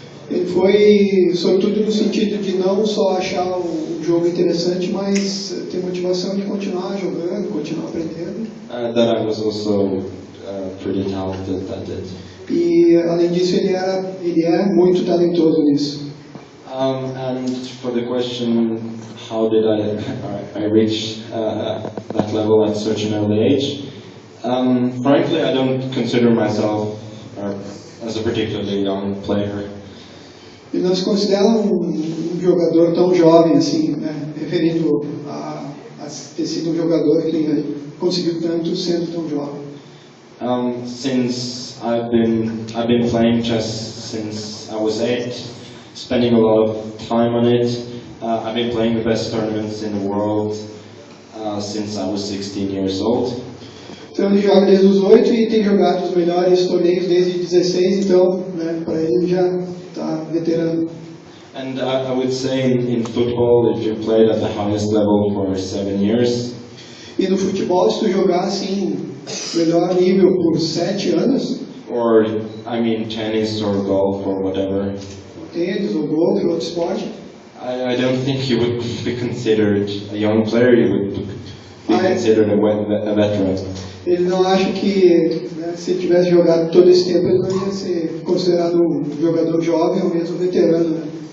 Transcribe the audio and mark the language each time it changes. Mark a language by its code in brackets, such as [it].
[pt] Ele foi, sobretudo no sentido de não só achar o jogo interessante, mas ter motivação de continuar jogando, continuar aprendendo. [en] That I was also pretty talented at it. [pt] E além disso ele é muito talentoso nisso. [en] And for the question, how did I reach that level at such an early age? Frankly, I don't consider myself as a particularly young player. [pt] Ele não se considera um jogador tão jovem assim, né? referindo a ter sido um jogador que conseguiu tanto sendo tão jovem. [en] Since I've been playing chess since I was 8, spending a lot of time on it. I've been playing the best tournaments in the world since I was 16 years old. [pt] Então ele joga desde os 8 e tem jogado os melhores torneios desde 16, então, né, para ele já está veterano. [en] And I would say in football, if you played at the highest level for 7 years, [pt] E no futebol, se tu jogar assim, melhor nível por 7 anos, [en] or I mean tennis or golf or whatever, [pt] tênis ou golfe ou outro esporte, [en] I don't think you would be considered a young player, you would be considered a veteran. [pt] ele não acha que, né, se ele tivesse jogado todo esse tempo, ele não ia ser considerado um jogador jovem ou mesmo veterano, né?